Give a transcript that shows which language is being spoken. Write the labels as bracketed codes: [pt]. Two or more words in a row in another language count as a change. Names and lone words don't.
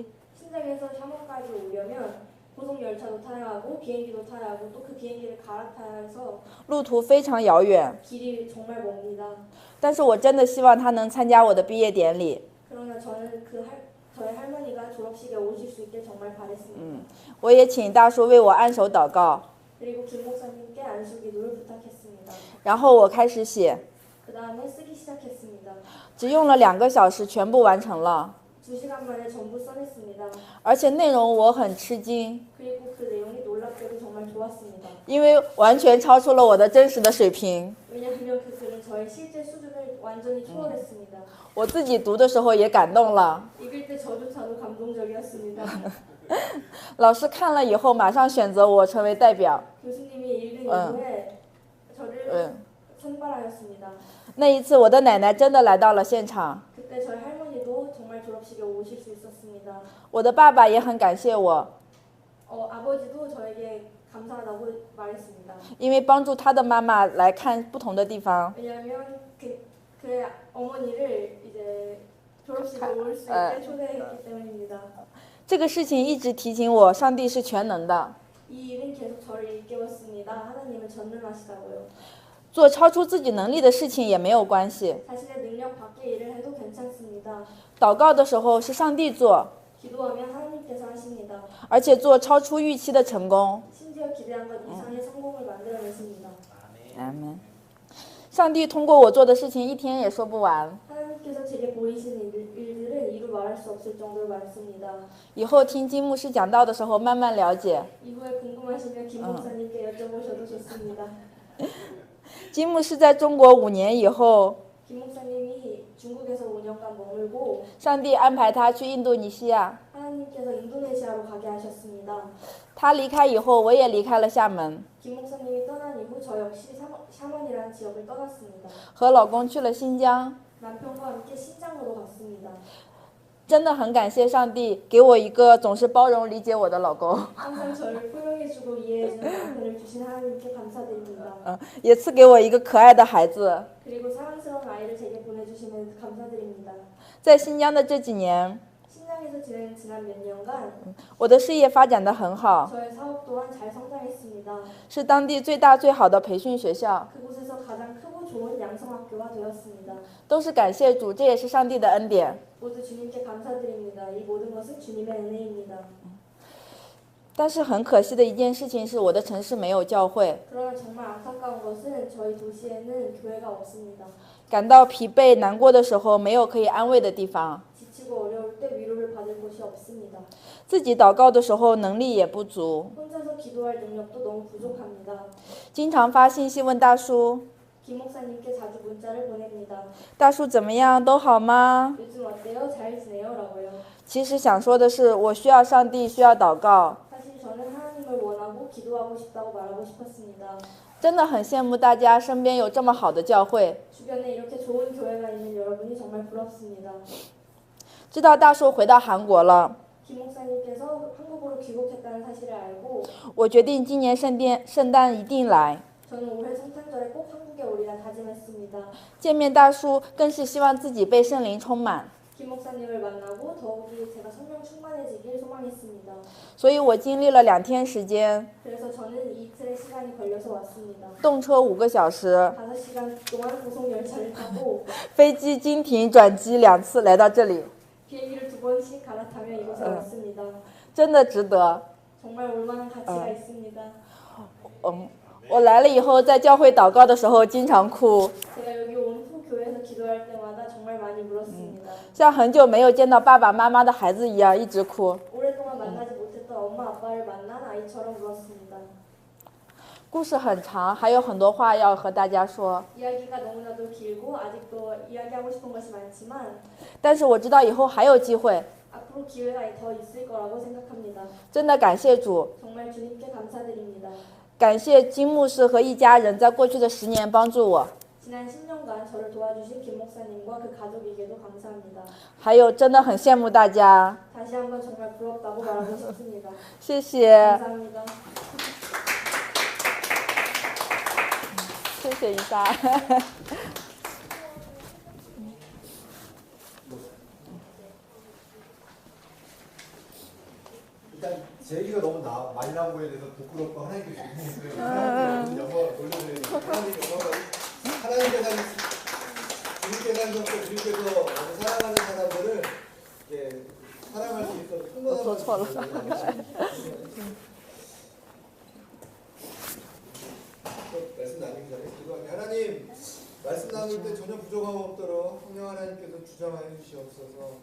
[ko] 신장에서 샤먼까지 오려면 고속 열차도 타야 하고 비행기도 타야 하고 또 그 비행기를 갈아타야 해서 [zh] 路途非常遥远， [ko] 길이 정말 멉니다. [zh] 但是我真的希望她能参加我的毕业典礼。 [ko] 그러나 저는 저의 할머니가 졸업식에 오실 수 있게 정말 바랬습니다. [zh] 我也请大叔为我按手祷告。 [ko] 그리고 김 목사님께 안수 기도를 부탁했습니다. [zh] 然后我开始写， [ko] 그 다음에 쓰기 시작했습니다. [zh] 只用了2个小时全部完成了， [ko] 2시간 만에 전부 써냈습니다. [zh] 而且内容我很吃惊， [ko] 그리고 그 내용이 놀랍게도 정말 좋았습니다. [zh] 因为完全超出了我的真实的水平。 [ko] 왜냐하면 그 글은 저의 실제 수준을 완전히 초월했습니다. [zh] 我自己读的时候也感动了， [ko] 읽을 때 저조차도 감동적이었습니다. [zh] 老师看了以后马上选择我成为代表。 [ko] 교수님이 읽은 이후에 저를 선발하였습니다. [zh] 那一次我的奶奶真的来到了现场， [ko] 그때 저희 할머니도 정말 졸업식에 오실 수 있었습니다. [zh] 我的爸爸也很感谢我， [ko] 아버지도 저에게 감사하다고 말했습니다. [zh] 因为帮助他的妈妈来看不同的地方。 [ko] 왜냐하면 그의 어머니를 이제 졸업식에 올 수 있게 초대했기 때문입니다. [zh] 这个事情一直提醒我，上帝是全能的， [ko] 이 일은 계속 저를 일깨웠습니다. 하나님은 전능하시다고요. [zh] 做超出自己能力的事情也没有关系。 [ko] 자신의 능력 밖의 일을 해도 괜찮습니다. [zh] 祷告的时候是上帝做， [ko] 기도하면 하나님께서 하십니다. [zh] 而且做超出预期的成功。 [ko] 심지어 기대한 것 이상의 성공을 만들어내십니다. [zh] 阿门。上帝通过我做的事情一天也说不完， [ko] 하나님께서 제게 보이신 일들은 이루 말할 수 없을 정도로 많습니다. [zh] 以后听金牧师讲道的时候慢慢了解。 [ko] 이후에 궁금하시면 김 목사님께 여쭤보셔도 좋습니다. [zh] 金牧师在中国5年以后， [ko] 김 목사님이 중국에서 5년간 머물고 [zh] 上帝安排他去印度尼西亚。 [ko] 하나님께서 인도네시아로 가게 하셨습니다. [zh] 他离开以后，我也离开了厦门， [ko] 김 목사님이 떠난 이후 저 역시 샤먼이라는 지역을 떠났습니다. [zh] 和老公去了新疆。 [ko] 남편과 함께 신장으로 갔습니다. [zh] 真的很感谢上帝给我一个总是包容理解我的老公， [ko] 항상 저를 포용해주고 이해해주는 남편을 주신 하나님께 감사드립니다. [zh] 也赐给我一个可爱的孩子。 [ko] 그리고 사랑스러운 아이를 제게 보내주시면 감사드립니다. [zh] 在新疆的这几年， [ko] 신장에서 지난 몇 년간 [zh] 我的事业发展得很好， [ko] 저의 사업 또한 잘 성장했습니다. [zh] 是当地最大最好的培训学校， [ko] 그곳에서 가장 크고 좋은 양성학교가 되었습니다. [zh] 都是感谢主，这也是上帝的恩典。 [ko] 모두 주님께 감사드립니다. 이 모든 것은 주님의 은혜입니다. [zh] 但是很可惜的一件事情是，我的城市没有教会， [ko] 그러나 정말 안타까운 것은 저희 도시에는 교회가 없습니다. [zh] 感到疲惫难过的时候，没有可以安慰的地方， [ko] 지치고 어려울 때 위로를 받을 곳이 없습니다. [zh] 自己祷告的时候能力也不足， [ko] 혼자서 기도할 능력도 너무 부족합니다. [zh] 经常发信息问大叔， [ko] 김 목사님께 자주 문자를 보냅니다. [zh] 大叔怎么样，都好吗？ [ko] 요즘 어때요? 잘 지내요? 라고요. [zh] 其实想说的是，我需要上帝，需要祷告。 [ko] 사실 저는 하나님을 원하고 기도하고 싶다고 말하고 싶었습니다. [zh] 真的很羡慕大家身边有这么好的教会。 [ko] 주변에 이렇게 좋은 교회가 있는 여러분이 정말 부럽습니다. [zh] 知道大叔回到韩国了， [ko] 김 목사님께서 한국으로 귀국했다는 사실을 알고 [zh] 我决定今年圣诞一定来。 [ko] 저는 올해 성탄절에 꼭 한국에 오리라 다짐했습니다. [zh] 见面大叔更是希望自己被圣灵充满， [ko] 김 목사님을 만나고 더욱이 제가 성령 충만해지길 소망했습니다. [zh] 所以我经历了2天时间， [ko] 그래서 저는 이틀의 시간이 걸려서 왔습니다. [zh] 动车5个小时， [ko] 5시간 동안 고속 열차를 타고 [zh] 飞机经停转机2次来到这里， [ko] 비행기를 2번씩 갈아타며 이곳에 왔습니다. [zh] 真的值得。 [ko] 정말 올만한 가치가 있습니다. [zh] 我来了以后，在教会祷告的时候经常哭， [ko] 제가 여기 온 후 교회에서 기도할 때마다 정말 많이 울었습니다. [zh] 像很久没有见到爸爸妈妈的孩子一样，一直哭。 [ko] 오랫동안 만나지 못했던 엄마 아빠를 만난 아이처럼 울었습니다. [zh] 故事很长，还有很多话要和大家说， [ko] 이야기가 너무나도 길고 아직도 이야기하고 싶은 것이 많지만 [zh] 但是我知道以后还有机会。 [ko] 앞으로 기회가 더 있을 거라고 생각합니다. [zh] 真的感谢主， [ko] 정말 주님께 감사드립니다. [zh] 感谢金牧师和一家人在过去的10年帮助我， [ko] 지난 10년간 저를 도와주신 김 목사님과 그 가족에게도 감사합니다. [zh] 还有真的很羡慕大家， [ko] 다시 한번 정말 부럽다고 말하고 싶습니다. [zh] 谢谢， [ko] 감사합니다. [zh] 谢谢一下。 [ko] 일단 제 얘기가 너무 많이 나온 거에 대해서 부끄럽고 하나님께 죄송했어요. 하나님께 영광 올려드려요. 하나님께서 주님께서 사랑하는 사람들을 사랑할 수 있어서 큰 말씀 나누기 전에 기도하게 하나님 이럴 때 전혀 부족함 없도록 성령 하나님께서 주장하여 주시옵소서.